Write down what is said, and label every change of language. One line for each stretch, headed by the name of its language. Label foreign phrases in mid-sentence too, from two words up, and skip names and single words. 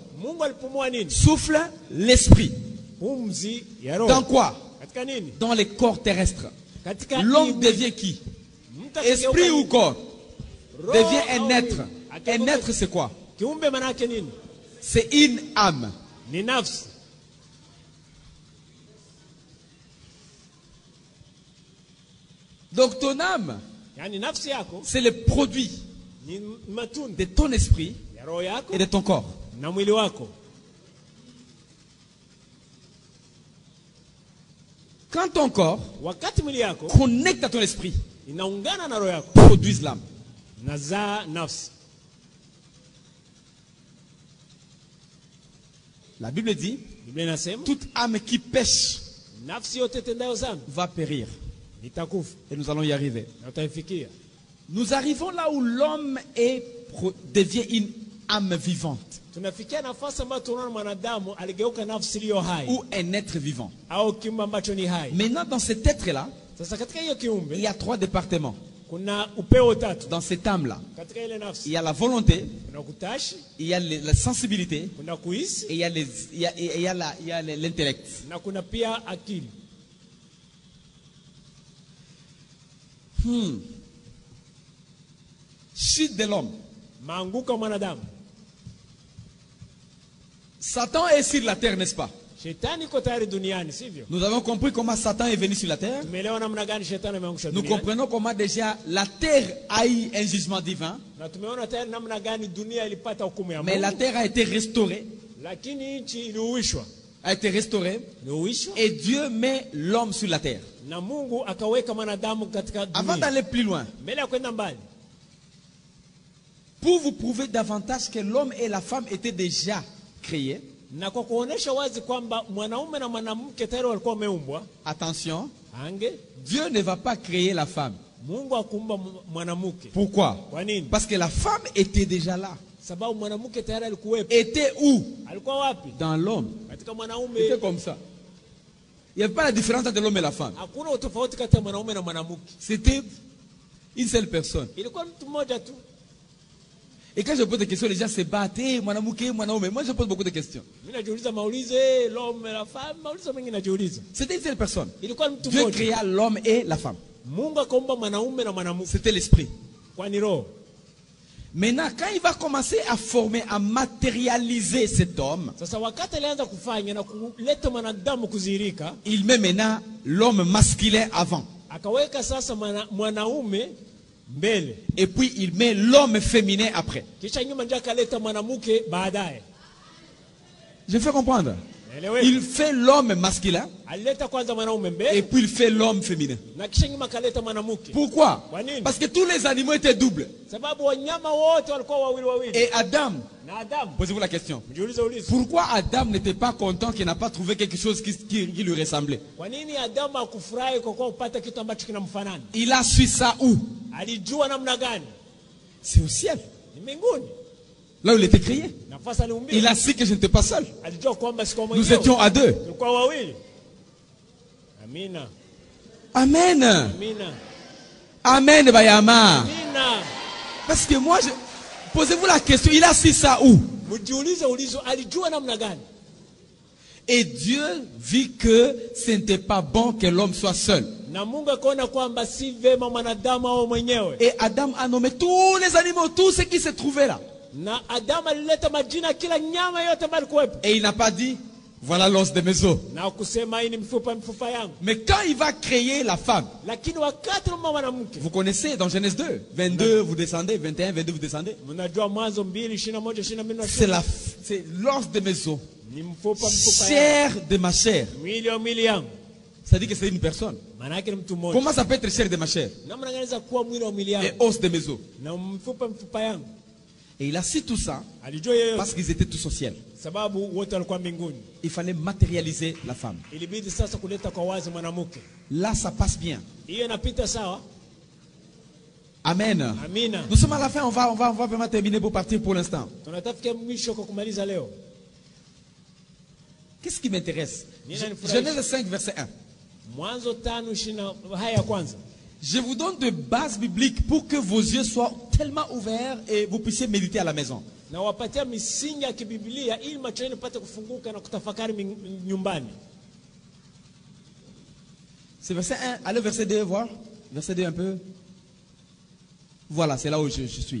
French: Souffle l'esprit. Dans quoi? Dans les corps terrestres. L'homme devient qui? Esprit ou corps? Devient un être. Un être c'est quoi? C'est une âme.
Swahili: Ni nafsi.
French: Donc ton âme,
Swahili: Yani nafsi yako
French: c'est le produit
Swahili: ni matunda
French: de ton esprit
Swahili: ya roho yako
French: et de ton corps.
Swahili: na mwili wako.
French: Quand ton corps
Swahili: Wakati mwili yako
French: connecte à ton esprit,
Swahili: inaungana na roho yako,
French: produise l'âme.
Swahili: nazaa nafsi.
French: La Bible dit,
Swahili: Biblia inasema
French: toute âme qui pêche
Swahili: nafsi yote tendayo dhambi
French: va périr.
Swahili: itakufa,
French: Et nous allons y arriver.
Swahili: na utaifikia.
French: Nous arrivons là où l'homme devient une âme vivante.
Swahili: Tunafikia nafasi ambayo tunaona mwanadamu aligeuka nafsi iliyo hai
French: Ou un être vivant.
Swahili: au kiumbe ambacho ni hai.
French: Maintenant, dans cet être-là,
Swahili: Sasa katika hiyo
French: il
Swahili: kiumbe
French: y a 3 départements.
Swahili: kuna upeo tatu.
French: Dans cette âme-là,
Swahili: Katika ile
French: il
Swahili: nafsi
French: y a la volonté,
Swahili: kuna kutashi,
French: il y a la sensibilité,
Swahili: kuna kuhisi
French: et il y a l'intellect.
Swahili: na kuna pia akili.
French: Chute de l'homme.
Swahili: Maanguko ya mwanadamu.
French: Satan est sur la terre, n'est-ce pas?
Swahili: Shetani iko tayari duniani, sivyo?
French: Nous avons compris comment Satan est venu sur la terre.
Swahili: Tumeelewa namna gani shetani ameangusha
French: Nous
Swahili: duniani.
French: comprenons comment déjà la terre a eu un jugement divin.
Swahili: Na tumeona tayari namna gani dunia ilipata hukumu ya
French: Mais la
Swahili: Mungu.
French: terre a été restaurée.
Swahili: Lakini nchi iliuishwa.
French: A été restaurée.
Swahili: Iliuishwa.
French: Et Dieu met l'homme sur la terre.
Swahili: Na Mungu akaweka mwanadamu katika
French: Avant
Swahili: dunia.
French: d'aller plus loin,
Swahili: Mbele ya kwenda mbali.
French: pour vous prouver davantage que l'homme et la femme étaient déjà créés,
Swahili: Na kwa kuonesha wazi kwamba mwanaume na mwanamke tayari walikuwa wameumbwa.
French: attention,
Swahili: Ange
French: Dieu ne va pas créer la femme.
Swahili: Mungu akumba mwanamke.
French: Pourquoi?
Swahili: Kwa nini?
French: Parce que la femme était déjà là.
Swahili: Sababu mwanamke tayari alikuwepo.
French: Était où?
Swahili: Alikuwa wapi?
French: Dans l'homme.
Swahili: Katika
French: C'était
Swahili: mwanaume.
French: comme ça. Il n'y avait pas la différence entre l'homme et la femme.
Swahili: Hakuna utofauti kati ya mwanaume na mwanamke.
French: C'était une seule personne.
Swahili: Ilikuwa mtu mmoja tu.
French: Et quand je pose des questions, les gens se battent.
Swahili: Hey, mwanamke, mwanaume.
French: Moi, je pose beaucoup de questions.
Swahili: Mimi najiuliza maulize
French: l'homme et la femme,
Swahili: maulize mengi najiuliza.
French: C'était une seule personne.
Swahili: Ilikuwa mtu
French: Dieu
Swahili: mmoja.
French: créa l'homme et la femme.
Swahili: Mungu akaumba mwanaume na mwanamke.
French: C'était l'esprit.
Swahili: Kwani roho.
French: Maintenant, quand il va commencer à former, à matérialiser cet homme,
Swahili: Sasa wakati alianza kufanya na kuleta mwanadamu kuzirika,
French: il met maintenant l'homme masculin avant.
Swahili: akaweka sasa mwanaume mbele.
French: Et puis il met l'homme féminin après.
Swahili: Kisha nyuma ndio akaleta mwanamke baadaye.
French: Je fais comprendre.
Swahili: Eleweka.
French: Il fait l'homme masculin
Swahili: Alileta kwanza mwanaume
French: et
Swahili: mbele
French: puis il fait l'homme féminin.
Swahili: na kisha nyuma akaleta mwanamke.
French: Pourquoi?
Swahili: Kwa nini?
French: Parce que tous les animaux étaient doubles.
Swahili: Sababu wanyama wote walikuwa wawili wawili.
French: Et Adam,
Swahili: Na Adamu,
French: posez-vous la question.
Swahili: mjiulize ulizo.
French: Pourquoi Adam n'était pas content qu'il n'a pas trouvé quelque chose qui lui ressemblait?
Swahili: Kwa nini Adamu hakufurahi kwa kuwa kupata kitu ambacho kinamfanana?
French: Il a su ça où?
Swahili: Alijua namna gani?
French: C'est au ciel.
Swahili: Ni mbinguni.
French: Là où il était créé.
Swahili: Nafasi aliumbiwa.
French: Il a su que je n'étais pas seul.
Swahili: Alijua kwamba sikuwa
French: Nous
Swahili: mwenyewe.
French: étions à deux.
Swahili: Tulikuwa wawili. Amina.
French: Amen.
Swahili: Amina.
French: Amen, Bayama.
Swahili: Amina.
French: Parce que moi, posez-vous la question, il a su ça où?
Swahili: Mjiulize ulizo, alijua namna gani?
French: Et Dieu vit que ce n'était pas bon que l'homme soit seul.
Swahili: Na Mungu akaona kwamba si vema mwanadamu awe mwenyewe.
French: Et Adam a nommé tous les animaux, tous ceux qui se trouvaient là.
Swahili: Na Adamu alileta majina kila nyama yote ambayo ilikuwepo.
French: Et il n'a pas dit, voilà l'os de mes os.
Swahili: Na kusema hii ni mifupa yangu.
French: Mais quand il va créer la femme,
Swahili: Lakini wakati mama mwanamke.
French: vous connaissez dans Genèse 2, 22 vous descendez, 21, 22 vous descendez.
Swahili: Mnajua Mwanzo 2, 21, 22.
French: C'est l'os de mes os.
Swahili: Ni mifupa yangu.
French: Chair de ma chair.
Swahili: Mwili yangu.
French: Ça dit que c'est une personne.
Swahili: Maana yake ni mtu mmoja.
French: Comment ça peut être chair de ma chair?
Swahili: Namna gani inaweza kuwa mwili yangu?
French: Et os de mes os.
Swahili: Na mifupa yangu.
French: Et il a su tout ça
Swahili: Alijua yeye
French: parce qu'ils étaient tous au ciel.
Swahili: sababu wote walikuwa mbinguni.
French: Il fallait matérialiser la femme.
Swahili: Ilibidi sasa kuleta kwa wazi mwanamke.
French: Là, ça passe bien.
Swahili: Hiyo inapita sawa?
French: Amen.
Swahili: Amina.
French: Nous sommes à la fin, on va vraiment terminer pour partir pour l'instant.
Swahili: Tunatafikia mwisho kwa kumaliza leo.
French: Qu'est-ce qui m'intéresse? Genèse 5, verset 1.
Swahili: Mwanzo 5:20 haya ya kwanza.
French: Je vous donne de bases bibliques pour que vos yeux soient tellement ouverts et vous puissiez méditer à la maison.
Swahili: Na wapatia misingi ya kibiblia ili macho yenu pate kufunguka na kutafakari nyumbani.
French: C'est verset 1. Allez, verset 2, voir. Verset 2 un peu. Voilà, c'est là où je suis.